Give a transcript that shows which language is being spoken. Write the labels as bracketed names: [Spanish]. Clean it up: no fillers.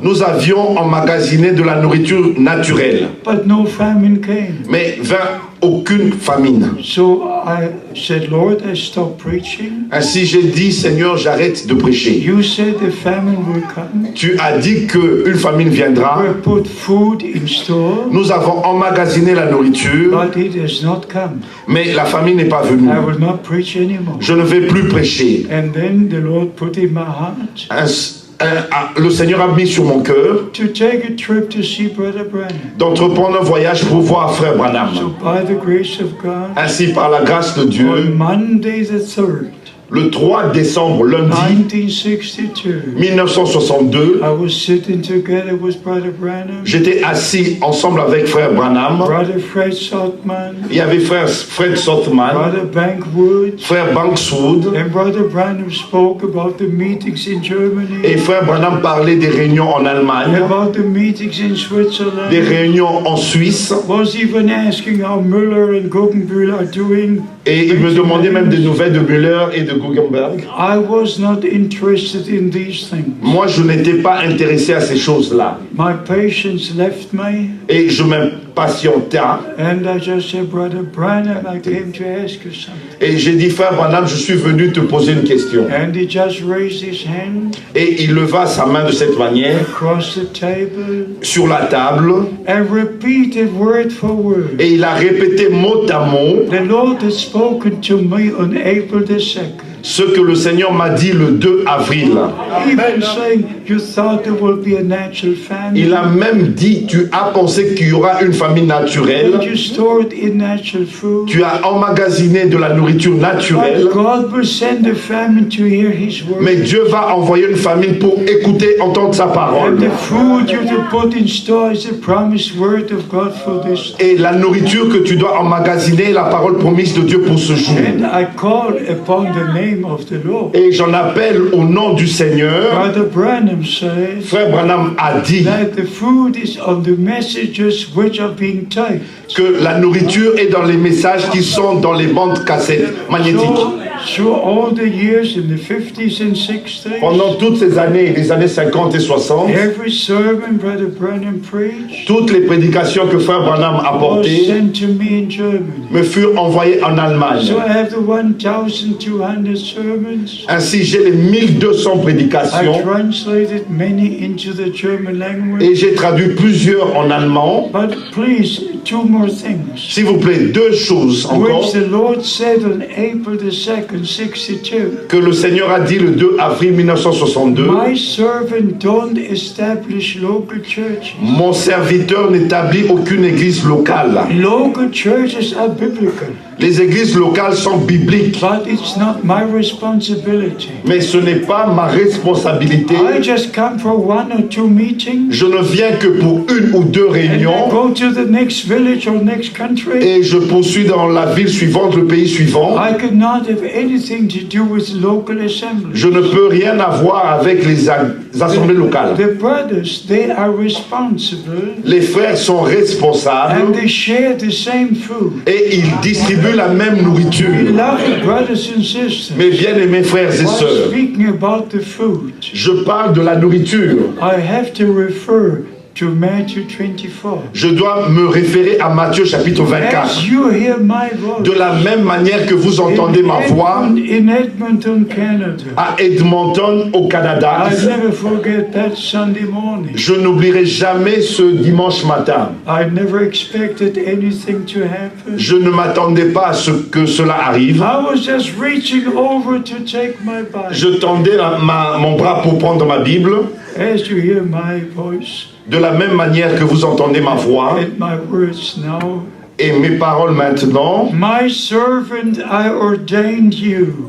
[French] nous avions emmagasiné de la nourriture naturelle, [English] but no famine came. [French] mais vint aucune famine. [English] So I said, Lord, I stop preaching. [French] Ainsi j'ai dit, Seigneur, j'arrête de prêcher. [English] You said the famine will come. [French] Tu as dit qu'une famine viendra. [English] We put food in store, [French] Nous avons emmagasiné la nourriture, [English] but it has not come. [French] mais la famine n'est pas venue. [English] I will not preach anymore. [French] Je ne vais plus prêcher. [English] And then the Lord put in my heart [French] Le Seigneur a mis sur mon cœur [English] to take a trip to see Brother Branham. [French] d'entreprendre un voyage pour voir Frère [English] So [French] Branham. [English] by the grace of God, [French] Ainsi, par la grâce de Dieu, [English] on Monday the 3rd, [French] le 3 décembre, lundi [English] 1962, [French] 1962, [English] I was sitting together with Brother Branham, [French] j'étais assis ensemble avec Frère Branham. [English] Brother Fred Saltman, [French] Il y avait Frère Fred Sothman, [English] Brother Bankwood, [French] Frère Bankswood, [English] and Brother Branham spoke about the meetings in [French] et [English] Germany, [French] Frère Branham parlait des réunions en Allemagne, [English] about the meetings in [French] des [English] Switzerland, [French] réunions en Suisse, [English] was even asking how Müller and Guggenbühl are doing. [French] et il me demandait même des nouvelles de Müller et de Guggenberg. [English] I was not interested in these things. [French] Moi, je n'étais pas intéressé à ces choses-là. [English] My patience left me. [French] Et je patienta. [English] And I just said, Brother Branham, I came to ask you something. [French] Et j'ai dit, frère Branham, je suis venu te poser une question. [English] And he just raised his hand [French] Et il leva sa main de cette manière [English] across the table [French] sur la table [English] and repeated word for word. [French] et il a répété mot à mot [English] The Lord has spoken to me on April the 2nd. [French] ce que le Seigneur m'a dit le 2 avril. [English] Even saying you thought there will be a natural family. [French] Il a même dit, tu as pensé qu'il y aura une famille naturelle, [English] And you stored in natural food. [French] tu as emmagasiné de la nourriture naturelle, [English] But God will send a famine to hear His word. [French] mais Dieu va envoyer une famille pour écouter, entendre sa [English] And [French] parole. [English] the food you to put in store is the promised word of God for this. [French] Et la nourriture que tu dois emmagasiner est la parole promise de Dieu pour ce jour. [English] And I call upon the name of the Lord. [French] Et j'en appelle au nom du Seigneur. [English] Brother Branham says [French] Frère Branham a dit [English] that the food is on the messages which are being typed. [French] que la nourriture est dans les messages qui sont dans les bandes cassettes magnétiques. [English] So all the years in the 50s and 60s, [French] Pendant toutes ces années, les années 50 et 60, [English] every sermon Brother Branham preached [French] toutes les prédications que Frère Branham a [English] was [French] portées [English] sent to me in Germany. [French] me furent envoyées en Allemagne. [English] So I have the 1,200 sermons. [French] Ainsi, j'ai les 1200 [English] I [French] prédications [English] translated many into the German language. [French] et j'ai traduit plusieurs en allemand. [English] But please, two more things. [French] S'il vous plaît, deux choses encore [English] Which the Lord said on April the 2nd, 62. [French] que le Seigneur a dit le 2 avril 1962. [English] My servant don't establish local churches. [French] Mon serviteur n'établit aucune église locale. [English] Local churches are biblical, [French] Les églises locales sont bibliques, [English] but it's not my responsibility. [French] mais ce n'est pas ma responsabilité. [English] I just come for one or two meetings [French] Je ne viens que pour une ou deux [English] and then [French] réunions [English] go to the next village or next country. [French] et je poursuis dans la ville suivante, le pays suivant. [English] I could not have anything to do with local assemblies. [French] Je ne peux rien avoir avec les assemblées locales. [English] The brothers, they are responsible [French] Les frères sont responsables [English] and they share the same food. [French] et ils distribuent la même nourriture. [English] Beloved brothers and sisters, [French] Mes bien-aimés frères et [English] while [French] sœurs, [English] speaking about the food, [French] je parle de la nourriture. [English] I have to refer to Matthew 24. [French] Je dois me référer à Matthieu chapitre 24. [English] As you hear my voice, [French] De la même manière que vous entendez ma voix [English] in Edmonton, Canada, [French] à Edmonton au Canada, [English] I never forget that Sunday morning. [French] je n'oublierai jamais ce dimanche matin. [English] I never expected anything to happen. [French] Je ne m'attendais pas à ce que cela arrive. [English] I was just reaching over to take my Bible. [French] Je tendais mon bras pour prendre ma Bible. [English] As you hear my voice [French] De la même manière que vous entendez ma voix [English] and my words now, [French] et mes paroles maintenant, [English] my servant, I ordained you.